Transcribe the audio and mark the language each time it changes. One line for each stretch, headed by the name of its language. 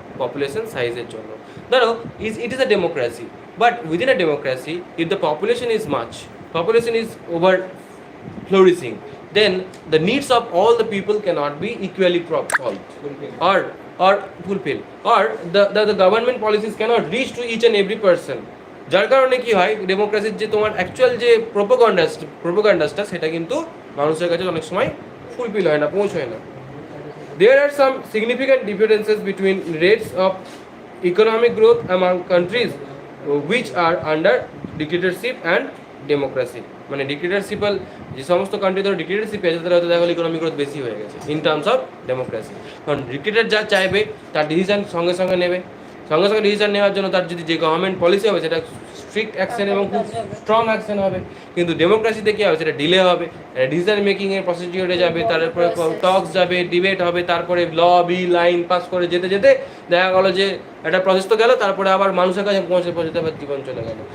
English: Population size
Bangla: এর জন্য। ধরো
English: it is a democracy, but within a democracy, if the population is over flourishing, then the needs of all the people cannot be equally solved or fulfilled, or the government policies cannot reach to each and every person.
Bangla: যার কারণে কি হয়, ডেমোক্রেসির যে তোমার actual যে প্রোপাগান্ডাসটা সেটা কিন্তু মানুষের কাছে অনেক সময় ফুলফিল হয় না, পৌঁছয় না।
English: There are some significant differences between rates of economic growth among countries which are under dictatorship and democracy.
Bangla: মানে ডিক্টেটরশিপাল যে সমস্ত কান্ট্রি ধরো ডিক্টেটরশিপ আছে তাদের হয়তো দেখা গেলো ইকোনমিক গ্রোথ বেশি হয়ে গেছে
English: In terms of democracy.
Bangla: কারণ ডিক্টেটর যা চাইবে তার ডিসিশন সঙ্গে সঙ্গে নেবে, সঙ্গে সঙ্গে ডিসিশন নেওয়ার জন্য তার যদি যে গভর্নমেন্ট পলিসি হবে সেটা স্ট্রিক্ট অ্যাকশন এবং খুব স্ট্রং অ্যাকশন হবে। কিন্তু ডেমোক্রেসিতে কী হবে, সেটা ডিলে হবে, ডিসিশন মেকিংয়ের প্রসিডিওরে যাবে, তারপরে টক্স যাবে, ডিবেট হবে, তারপরে বিল আইন পাস করে যেতে যেতে দেখা গেলো যে একটা প্রসেস তো গেল, তারপরে আবার মানুষের কাছে পৌঁছতে আবার জীবন চলে গেল।